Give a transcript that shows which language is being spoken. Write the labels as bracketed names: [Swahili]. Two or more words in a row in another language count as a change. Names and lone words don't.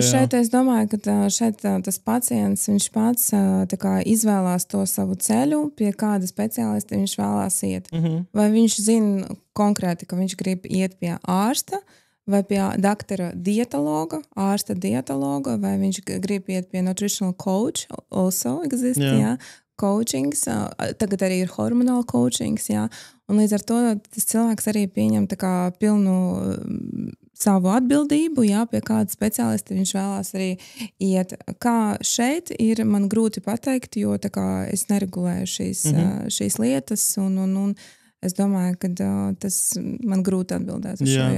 [Latvian] Šeit es domāju, ka šeit tas pacients, viņš pats tā kā izvēlās to savu ceļu, pie kāda speciālista viņš vēlās iet. Vai viņš zina konkrēti, ka viņš grib iet pie ārsta, vai pie doktora dietologa, ārsta dietologa, vai viņš grib iet pie [English] nutritional coach, also exist, [Latvian] jā. Coachings, tagad arī ir [English] hormonal coachings, [Latvian] jā. Un līdz ar to tas cilvēks arī pieņem tā kā pilnu savu atbildību, jā, pie kāda speciālista viņš vēlās arī iet. Kā šeit ir, man grūti pateikt, jo tā kā es neregulēju šīs lietas, un es domāju, ka tas man grūti atbildēt uz šo jautājumu.